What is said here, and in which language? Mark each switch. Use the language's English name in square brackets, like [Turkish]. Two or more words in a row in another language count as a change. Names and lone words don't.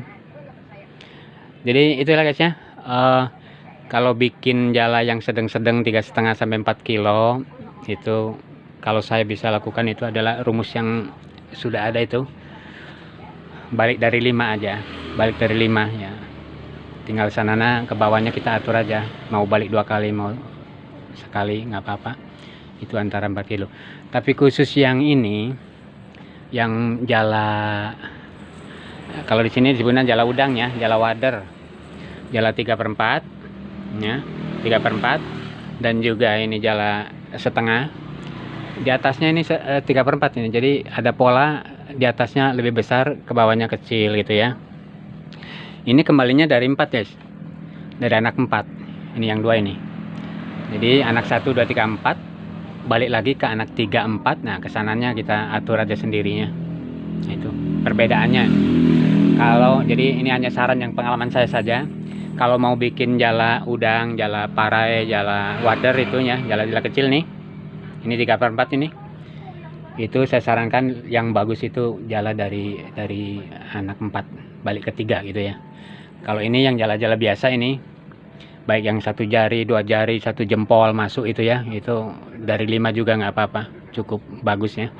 [Indonesian] Jadi itulah guys ya, kalau bikin jala yang sedang-sedang 3,5 sampai 4 kilo itu, kalau saya bisa lakukan itu adalah rumus yang sudah ada itu, balik dari 5 aja, balik dari 5 ya, tinggal sanana ke bawahnya kita atur aja, mau balik 2 kali mau sekali nggak apa-apa, itu antara 4 kilo. Tapi khusus yang ini, yang jala, kalau di sini disebutnya jala udang ya, jala wader, jala 3/4 ya, 3/4, dan juga ini jala setengah. Di atasnya ini 3/4 ini, jadi ada pola di atasnya lebih besar, ke bawahnya kecil gitu ya. Ini kembalinya dari 4 guys, dari anak 4 ini, yang 2 ini. Jadi anak 1, 2, 3, 4 balik lagi ke anak 3, 4. Nah kesananya kita atur aja sendirinya. Nah, itu perbedaannya. Kalau Jadi ini hanya saran yang pengalaman saya saja. Kalau mau bikin jala udang, jala parai, jala wader itunya, jala-jala kecil nih, ini 3/4 ini, itu saya sarankan yang bagus itu jala dari anak 4 balik ke 3 gitu ya. Kalau ini yang jala-jala biasa ini, baik yang 1 jari, 2 jari, 1 jempol masuk itu ya, itu dari 5 juga nggak apa-apa, cukup bagus ya.